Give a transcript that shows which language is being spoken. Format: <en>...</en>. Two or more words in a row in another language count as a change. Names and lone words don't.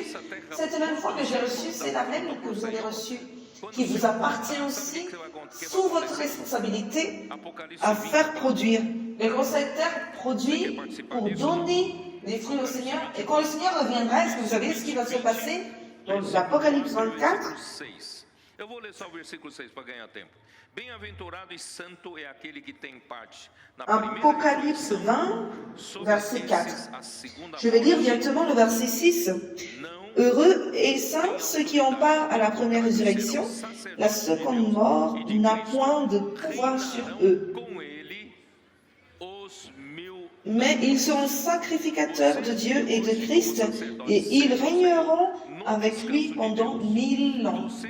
<fr>Cette même foi que j'ai reçue, c'est la même que vous avez reçue, qui vous appartient aussi, sous votre responsabilité, à faire produire. Les conseils de terre produit pour donner les fruits au Seigneur. Et quand le Seigneur reviendra, est-ce que vous savez ce qui va se passer dans l'Apocalypse 24?</fr> <pt>Eu vou ler só o versículo 6 para ganhar tempo. Bem-aventurado e santo é aquele que tem parte na</pt> <fr>Apocalypse 20, verset 4. Je vais lire directement le verset 6. Heureux et saints ceux qui ont part à la première résurrection. La seconde mort n'a point de pouvoir sur eux. Mais ils seront sacrificateurs de Dieu et de Christ, et ils régneront avec lui pendant 1000 ans.</fr>